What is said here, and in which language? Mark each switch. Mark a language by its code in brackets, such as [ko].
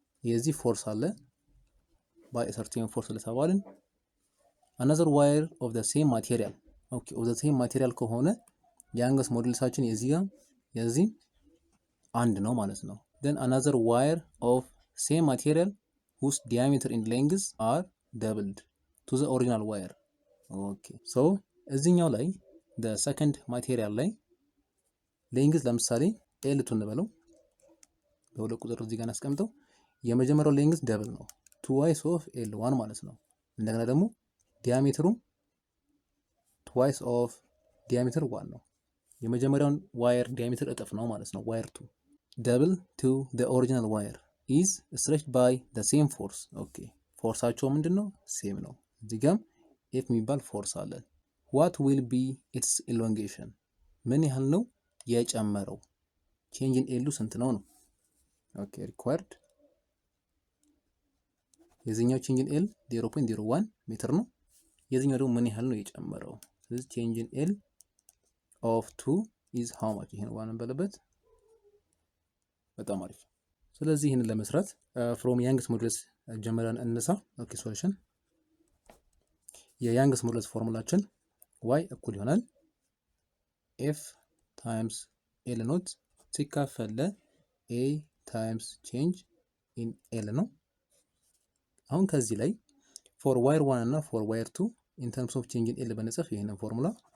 [am] የዚህ ፎርስ አለ [en] by a certain force ለተባለን another wire of the same material okay of the same material ከሆነ youngest moduluሳችን [am] የዚህ አንድ ነው ማለት ነው። [en] then another wire of same material whose diameter and length are doubled to the original wire. [am] okay so እዚህኛው ላይ [en] the second material [am] ላይ length ለምሳሌ L2 እንበለው በሁለት ቁጥር እዚህ ጋር እናስቀምጠው። የመጀመሪያው length double ነው 2y of L1 ማለት ነው። እንደገና ደግሞ ዲያሜትሩ twice of diameter 1 ነው። የመጀመሪያውን ዋየር ዲያሜትር እጥፍ ነው ማለት ነው። ዋየር 2 [en] double to the original wire is stretched by the same force. [am] okay ፎርሳቸው ምንድነው? ሴም ነው። እዚህ ጋር F የሚባል ፎርስ አለ። [en] what will be its elongation [am] ምን ያህል ነው የጨመረው? change in L ስንት ነው ነው? okay required የዚህኛው change in L 0.01 ሜትር ነው። የዚህኛው ደግሞ ምን ያህል ነው የጨመረው? ስለዚህ [en] change in L of 2 is how much? [am] ይሄን ዋን እንበለበት። በጣም አሪፍ። ስለዚህ ይሄንን ለመስራት from youngest modulus ጀምረን እንነሳ። okay solution የyoungest modulus ፎርሙላችን y እኩል ይሆናል F times L naught ሲካፈል A times change in L ነው። አሁን ከዚህ ላይ for wire 1 እና for wire 2 [en] in terms of change in L [am] በነጽፍ ይሄንን ፎርሙላ